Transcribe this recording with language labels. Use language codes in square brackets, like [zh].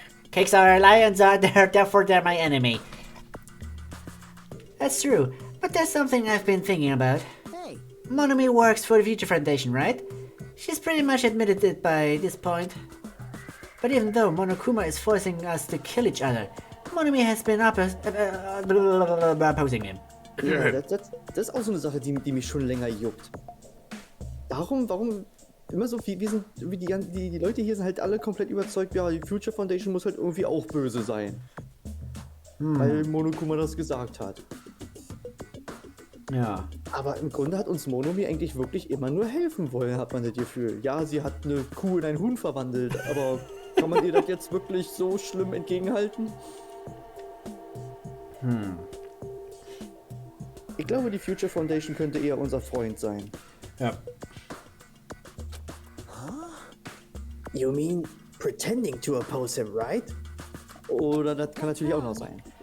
[en] Cakes are lions, therefore they're my enemy. That's true, but there's something I've been thinking about. hey, Monomi works for the Future Foundation, right? She's pretty much admitted it by this point. But even though Monokuma is forcing us to kill each other, Monomi has been opposing him. [de] Ja, das ist auch so eine Sache, die mich schon länger juckt. Warum immer so viel, die Leute hier sind halt alle komplett überzeugt, ja, die Future Foundation muss halt irgendwie auch böse sein. Weil Monokuma das gesagt hat. Ja. Aber im Grunde hat uns Monomi eigentlich wirklich immer nur helfen wollen, hat man das Gefühl. Ja, sie hat eine Kuh in einen Huhn verwandelt, aber kann man ihr das jetzt wirklich so schlimm entgegenhalten? Ich glaube, die Future Foundation könnte eher unser Freund sein. Ja. [en] You mean pretending to oppose him, right? [de] Oder das kann natürlich auch noch sein.